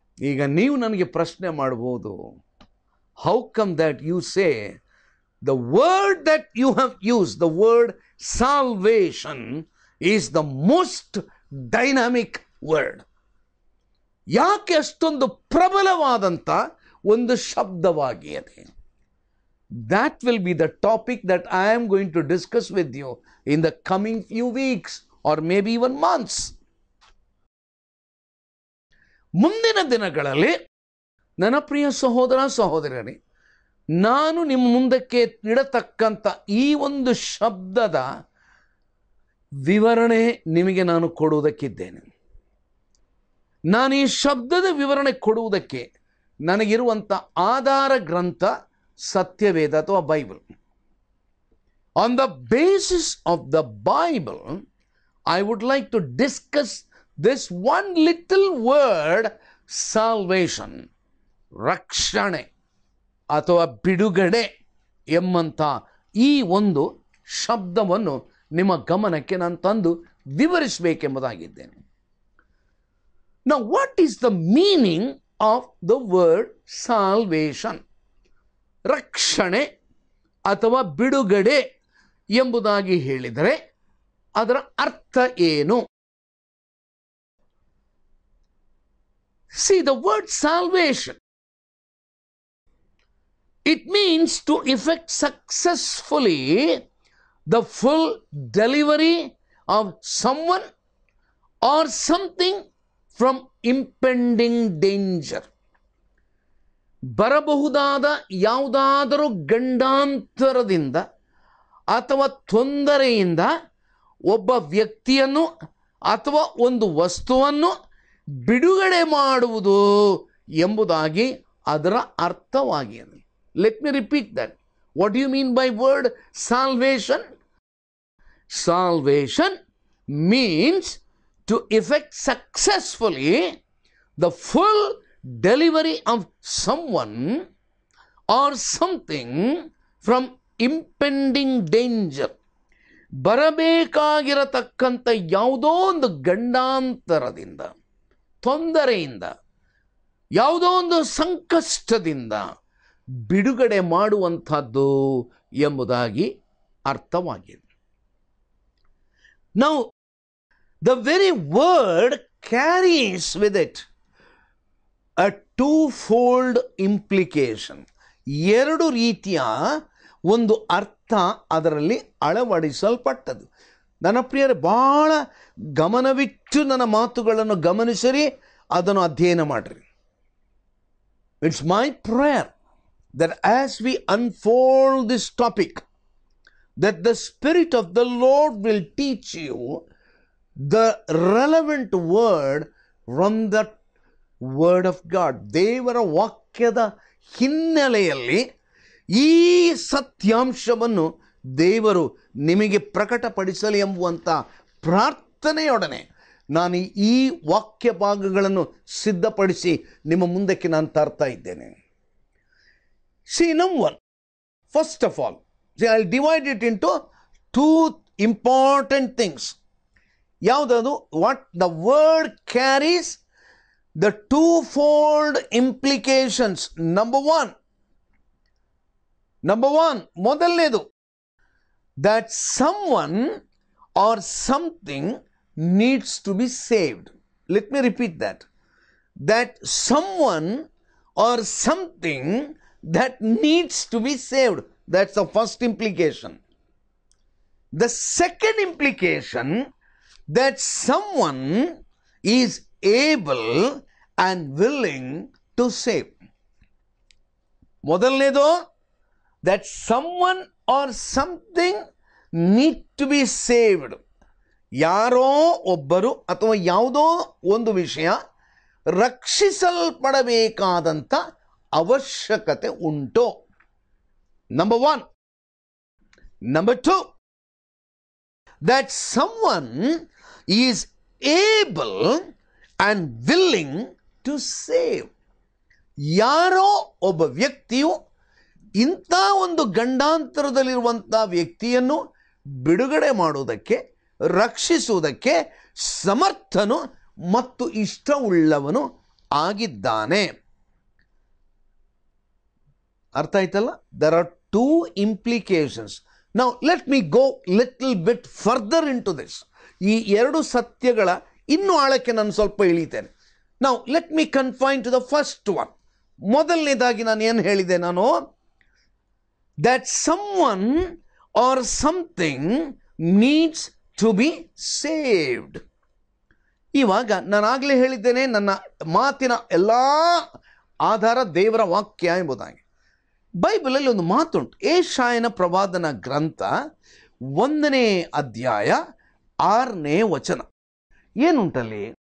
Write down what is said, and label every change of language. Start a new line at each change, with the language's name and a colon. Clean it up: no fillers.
Kannada: ಈಗ ನೀವು ನನಗೆ ಪ್ರಶ್ನೆ ಮಾಡಬಹುದು,
English: how come that you say the word that you have used, the word salvation, is the most dynamic word?
Kannada: ಯಾಕೆ ಅಷ್ಟೊಂದು ಪ್ರಬಲವಾದಂಥ ಒಂದು ಶಬ್ದವಾಗಿದೆ?
English: That will be the topic that I am going to discuss with you in the coming few weeks or maybe even months.
Kannada: ಮುಂದಿನ ದಿನಗಳಲ್ಲಿ ನನ್ನ ಪ್ರಿಯ ಸಹೋದರ ಸಹೋದರರೇ, ನಾನು ನಿಮ್ಮ ಮುಂದಕ್ಕೆ ಇಡತಕ್ಕಂಥ ಈ ಒಂದು ಶಬ್ದದ ವಿವರಣೆ ನಿಮಗೆ ನಾನು ಕೊಡುವುದಕ್ಕಿದ್ದೇನೆ. ನಾನು ಈ ಶಬ್ದದ ವಿವರಣೆ ಕೊಡುವುದಕ್ಕೆ ನನಗಿರುವಂಥ ಆಧಾರ ಗ್ರಂಥ ಸತ್ಯವೇದ ಅಥವಾ Bible.
English: on the basis of the Bible I would like to discuss this one little word salvation,
Kannada: ರಕ್ಷಣೆ ಅಥವಾ ಬಿಡುಗಡೆ ಎಂಬಂಥ ಈ ಒಂದು ಶಬ್ದವನ್ನು ನಿಮ್ಮ ಗಮನಕ್ಕೆ ನಾನು ತಂದು ವಿವರಿಸಬೇಕೆಂಬುದಾಗಿದ್ದೇನೆ.
English: Now, what is the meaning of the word salvation?
Kannada: ರಕ್ಷಣೆ ಅಥವಾ ಬಿಡುಗಡೆ ಎಂಬುದಾಗಿ ಹೇಳಿದರೆ ಅದರ ಅರ್ಥ ಏನು?
English: See, the word salvation, it means to effect successfully the full delivery of someone or something from impending danger.
Kannada: ಬರಬಹುದಾದ ಯಾವುದಾದರೂ ಗಂಡಾಂತರದಿಂದ ಅಥವಾ ತೊಂದರೆಯಿಂದ ಒಬ್ಬ ವ್ಯಕ್ತಿಯನ್ನು ಅಥವಾ ಒಂದು ವಸ್ತುವನ್ನು ಬಿಡುಗಡೆ ಮಾಡುವುದು ಎಂಬುದಾಗಿ ಅದರ ಅರ್ಥವಾಗಿದೆ.
English: Let me repeat that. What do you mean by word salvation? Salvation means to effect successfully the full delivery of someone or something from impending danger.
Kannada: ಬರಬೇಕಾಗಿರತಕ್ಕಂಥ ಯಾವುದೋ ಒಂದು ಗಂಡಾಂತರದಿಂದ, ತೊಂದರೆಯಿಂದ, ಯಾವುದೋ ಒಂದು ಸಂಕಷ್ಟದಿಂದ ಬಿಡುಗಡೆ ಮಾಡುವಂಥದ್ದು ಎಂಬುದಾಗಿ ಅರ್ಥವಾಗಿದೆ.
English: Now, the very word carries with it a twofold implication.
Kannada: ಎರಡು ರೀತಿಯ ಒಂದು ಅರ್ಥ ಅದರಲ್ಲಿ ಅಳವಡಿಸಲ್ಪಟ್ಟದು. ನನ್ನ ಪ್ರಿಯರೇ, ಬಹಳ ಗಮನವಿಟ್ಟು ನನ್ನ ಮಾತುಗಳನ್ನು ಗಮನಿಸಿರಿ, ಅದನ್ನು ಅಧ್ಯಯನ ಮಾಡಿರಿ.
English: It's my prayer that as we unfold this topic, that the Spirit of the Lord will teach you the relevant word from the Word of God.
Kannada: ದೇವರ ವಾಕ್ಯದ ಹಿನ್ನೆಲೆಯಲ್ಲಿ ಈ ಸತ್ಯಾಂಶವನ್ನು ದೇವರು ನಿಮಗೆ ಪ್ರಕಟಪಡಿಸಲಿ ಎಂಬುವಂಥ ಪ್ರಾರ್ಥನೆಯೊಡನೆ ನಾನು ಈ ವಾಕ್ಯ ಭಾಗಗಳನ್ನು ಸಿದ್ಧಪಡಿಸಿ ನಿಮ್ಮ ಮುಂದಕ್ಕೆ ನಾನು ತರ್ತಾ ಇದ್ದೇನೆ.
English: See, number one, first of all, I'll divide it into two important things.
Kannada: ಯಾವುದದು?
English: What the word carries, the twofold implications. Number one,
Kannada: ಮೊದಲನೇದು,
English: that someone or something needs to be saved. Let me repeat that. That someone or something that needs to be saved. That's the first implication. The second implication, that someone is able and willing to save.
Kannada: ಮೊದಲನೇದು,
English: that someone or something need to be saved.
Kannada: ಯಾರೋ ಒಬ್ಬರು ಅಥವಾ ಯಾವುದೋ ಒಂದು ವಿಷಯ ರಕ್ಷಿಸಲ್ಪಡಬೇಕಾದಂಥ ಅವಶ್ಯಕತೆ ಉಂಟು.
English: Number one. Number two, that someone is able and willing to save.
Kannada: ಯಾರೋ ಒಬ್ಬ ವ್ಯಕ್ತಿಯು ಇಂಥ ಒಂದು ಗಂಡಾಂತರದಲ್ಲಿರುವಂಥ ವ್ಯಕ್ತಿಯನ್ನು ಬಿಡುಗಡೆ ಮಾಡುವುದಕ್ಕೆ, ರಕ್ಷಿಸುವುದಕ್ಕೆ ಸಮರ್ಥನು ಮತ್ತು ಇಷ್ಟವುಳ್ಳವನು ಆಗಿದ್ದಾನೆ. ಅರ್ಥ ಆಯ್ತಲ್ಲ?
English: There are two implications. Now let me go little bit further into this.
Kannada: ಈ ಎರಡು ಸತ್ಯಗಳ ಇನ್ನೂ ಆಳಕ್ಕೆ ನಾನು ಸ್ವಲ್ಪ ಇಳಿತೇನೆ.
English: Now let me confine to the first one.
Kannada: ಮೊದಲನೇದಾಗಿ ನಾನು ಏನು ಹೇಳಿದೆ? ನಾನು
English: that someone or something needs to be saved.
Kannada: ಇವಾಗ ನಾನಾಗಲೇ ಹೇಳಿದ್ದೇನೆ, ನನ್ನ ಮಾತಿನ ಎಲ್ಲ ಆಧಾರ ದೇವರ ವಾಕ್ಯ ಎಂಬುದಾಗಿ. ಬೈಬಲಲ್ಲಿ ಒಂದು ಮಾತುಂಟು. ಯೆಶಾಯನ ಪ್ರವಾದನ ಗ್ರಂಥ 1ನೇ ಅಧ್ಯಾಯ 6ನೇ ವಚನ. ಏನುಂಟಲ್ಲಿ?